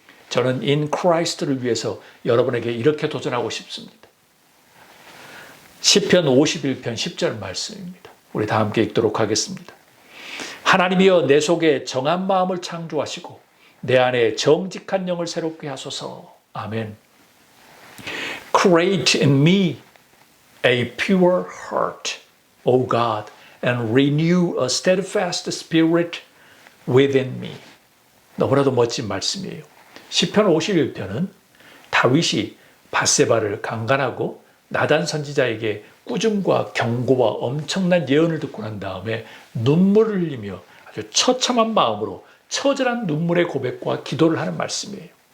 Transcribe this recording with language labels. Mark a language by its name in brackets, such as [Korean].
[Korean] 저는 in Christ를 위해서 여러분에게 이렇게 도전하고 싶습니다. 시편 51편 10절 말씀입니다. 우리 다 함께 읽도록 하겠습니다. 하나님이여 내 속에 정한 마음을 창조하시고 내 안에 정직한 영을 새롭게 하소서. 아멘. [English] Create in me a pure heart, O God, and renew a steadfast spirit within me. [Korean] 너무나도 멋진 말씀이에요. 시편 51편은 다윗이 밧세바를 강간하고 나단 선지자에게 꾸중과 경고와 엄청난 예언을 듣고 난 다음에 눈물을 흘리며 아주 처참한 마음으로 처절한 눈물의 고백과 기도를 하는 말씀이에요.